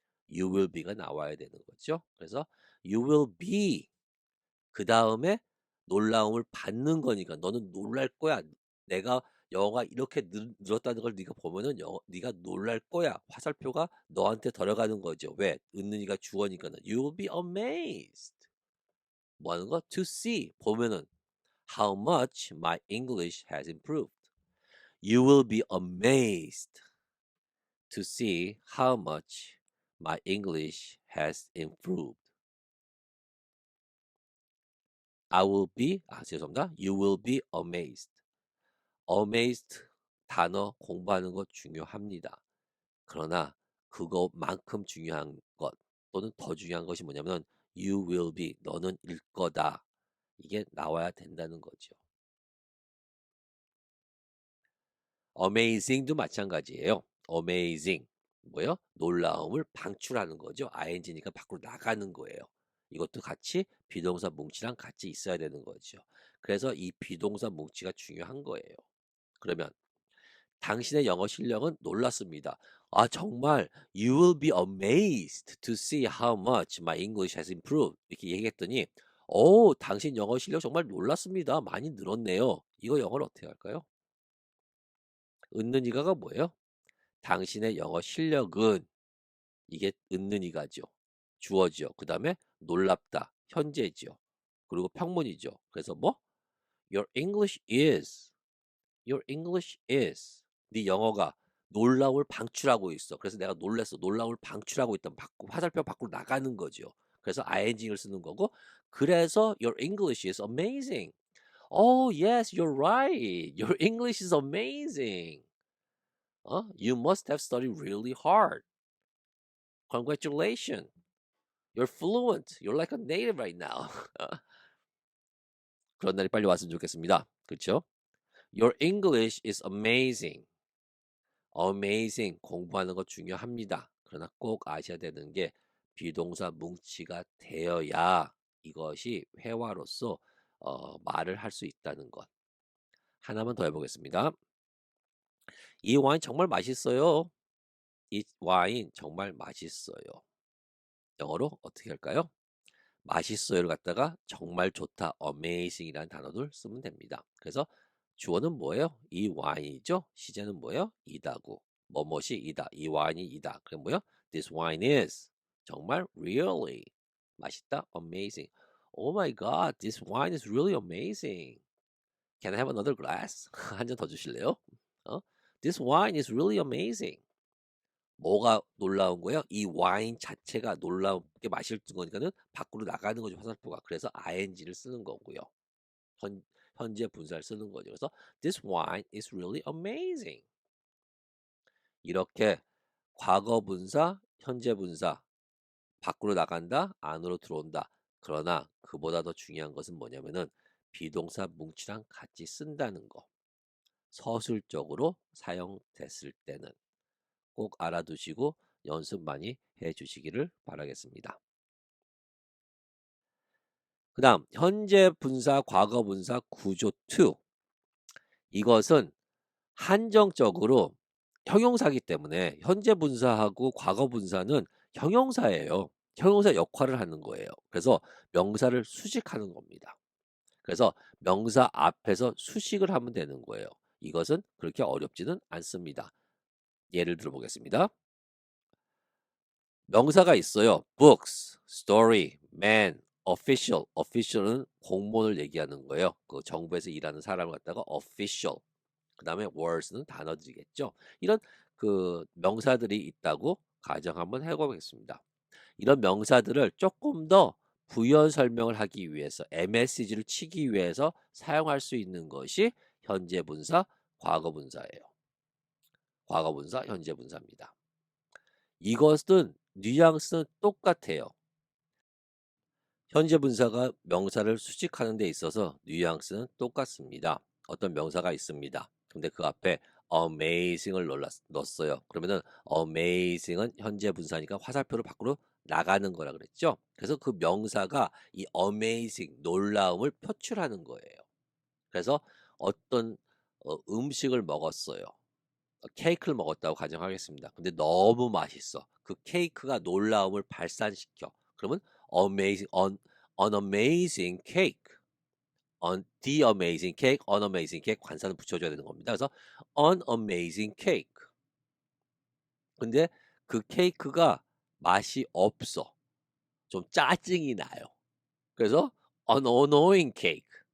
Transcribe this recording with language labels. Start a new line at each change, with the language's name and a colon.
English: You will be
Korean: 가 나와야 되는 거죠. 그래서
English: you will be
Korean: 그 다음에 놀라움을 받는 거니까 너는 놀랄 거야. 내가 영어가 이렇게 늘었다는 걸 네가 보면은 네가 놀랄 거야. 화살표가 너한테 들어가는 거죠. 왜? 은는이가 주어니까는
English: you will be amazed.
Korean: 뭐 하는 거?
English: To see
Korean: 보면은
English: how much my English has improved. You will be amazed to see how much my English has improved.
Korean: 죄송합니다.
English: You will be amazed.
Korean: amazed 단어 공부하는 거 중요합니다. 그러나 그것만큼 중요한 것 또는 더 중요한 것이 뭐냐면
English: you will be
Korean: 너는 일 거다. 이게 나와야 된다는 거죠. amazing도 마찬가지예요. amazing 뭐요? 놀라움을 방출하는 거죠. ing니까 밖으로 나가는 거예요. 이것도 같이 비동사 뭉치랑 같이 있어야 되는 거죠. 그래서 이 비동사 뭉치가 중요한 거예요. 그러면 당신의 영어 실력은 놀랐습니다. 정말
English: you will be amazed to see how much my English has improved.
Korean: 이렇게 얘기했더니 당신 영어 실력 정말 놀랐습니다. 많이 늘었네요. 이거 영어를 어떻게 할까요? 은는이가가 뭐예요? 당신의 영어 실력은 이게 은는이가죠. 주어죠. 그 다음에 놀랍다. 현재죠. 그리고 평문이죠. 그래서 뭐?
English: Your English is. Your English is.
Korean: 네 영어가 놀라움을 방출하고 있어. 그래서 내가 놀랬어. 놀라움을 방출하고 있다. 화살표 밖으로 나가는 거죠. 그래서 ing를 쓰는 거고. 그래서
English: your English is amazing. Oh, yes, you're right. Your English is amazing. You must have studied really hard. Congratulations. You're fluent. You're like a native right now.
Korean: 그런 날이 빨리 왔으면 좋겠습니다. 그렇죠?
English: Your English is amazing.
Korean: amazing 공부하는 거 중요합니다. 그러나 꼭 아셔야 되는 게 비동사 뭉치가 되어야 이것이 회화로서 말을 할 수 있다는 것. 하나만 더 해보겠습니다. 이 와인 정말 맛있어요. 이 와인 정말 맛있어요. 영어로 어떻게 할까요? 맛있어요를 갖다가 정말 좋다, amazing이라는 단어를 쓰면 됩니다. 그래서 주어는 뭐예요? 이 와인이죠. 시제는 뭐예요? 이다고. 뭐뭇이 이다. 이 와인이 이다. 그럼 뭐예요?
English: This wine is
Korean: 정말
English: really
Korean: 맛있다,
English: amazing. Oh my God, this wine is really amazing. Can I have another glass?
Korean: 한 잔 더 주실래요?
English: This wine is really amazing.
Korean: 뭐가 놀라운 거예요? 이 와인 자체가 놀라운게 맛있는 거니까는 밖으로 나가는 거죠, 화살표가. 그래서 ing를 쓰는 거고요. 현재 분사를 쓰는 거죠. 그래서
English: this wine is really amazing.
Korean: 이렇게 과거 분사, 현재 분사 밖으로 나간다, 안으로 들어온다. 그러나 그보다 더 중요한 것은 뭐냐면은 비동사 뭉치랑 같이 쓴다는 거. 서술적으로 사용됐을 때는 꼭 알아두시고 연습 많이 해주시기를 바라겠습니다. 그 다음 현재 분사, 과거 분사 구조 2. 이것은 한정적으로 형용사기 때문에 현재 분사하고 과거 분사는 형용사예요. 형용사 역할을 하는 거예요. 그래서 명사를 수식하는 겁니다. 그래서 명사 앞에서 수식을 하면 되는 거예요. 이것은 그렇게 어렵지는 않습니다. 예를 들어 보겠습니다. 명사가 있어요.
English: books, story, man, official.
Korean: official은 공무원을 얘기하는 거예요. 그 정부에서 일하는 사람을 갖다가 official. 그 다음에 words는 단어들이겠죠. 이런 그 명사들이 있다고 가정 한번 해보겠습니다. 이런 명사들을 조금 더 부연 설명을 하기 위해서 MSG를 치기 위해서 사용할 수 있는 것이 현재 분사, 과거 분사예요. 과거 분사, 현재 분사입니다. 이것은 뉘앙스는 똑같아요. 현재 분사가 명사를 수식하는 데 있어서 뉘앙스는 똑같습니다. 어떤 명사가 있습니다. 근데 그 앞에 amazing을 넣었어요. 그러면은 amazing은 현재 분사니까 화살표를 밖으로 나가는 거라 그랬죠. 그래서 그 명사가 이 amazing 놀라움을 표출하는 거예요. 그래서 어떤 음식을 먹었어요. 케이크를 먹었다고 가정하겠습니다. 근데 너무 맛있어. 그 케이크가 놀라움을 발산시켜. 그러면
English: amazing, an amazing cake. the amazing cake, an amazing cake
Korean: 관사는 붙여줘야 되는 겁니다. 그래서
English: an amazing cake.
Korean: 근데 그 케이크가 맛이 없어. 좀 짜증이 나요. 그래서
English: an annoying cake.